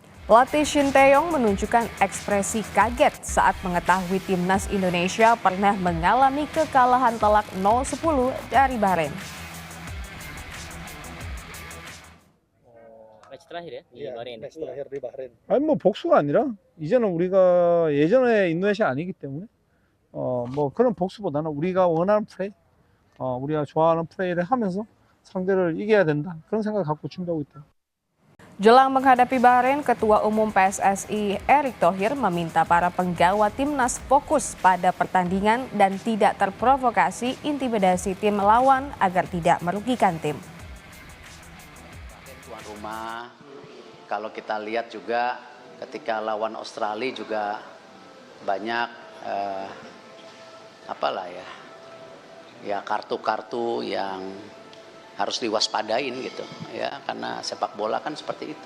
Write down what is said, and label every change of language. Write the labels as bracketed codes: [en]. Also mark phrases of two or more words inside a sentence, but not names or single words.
[id] Pelatih Shin Tae-yong menunjukkan ekspresi kaget saat mengetahui timnas Indonesia pernah mengalami kekalahan telak 0-10 dari Bahrain. 매치 terakhir ya di Bahrain. 매치 terakhir di Bahrain. [ko] 아니 뭐 복수가 아니라 이제는 우리가 예전에 인도네시아 아니기 때문에 뭐 그런 복수보다는 우리가 원하는 플레이, 우리가 좋아하는 플레이를 하면서 상대를 이겨야 된다. 그런 생각을 갖고 준비하고 있다. [id] Jelang menghadapi Bahrain, Ketua Umum PSSI Erick Thohir meminta para penggawa timnas fokus pada pertandingan dan tidak terprovokasi intimidasi tim lawan agar tidak merugikan tim. Tuan rumah, kalau kita lihat juga ketika lawan Australia juga banyak kartu-kartu yang harus diwaspadain gitu ya, karena sepak bola kan seperti itu.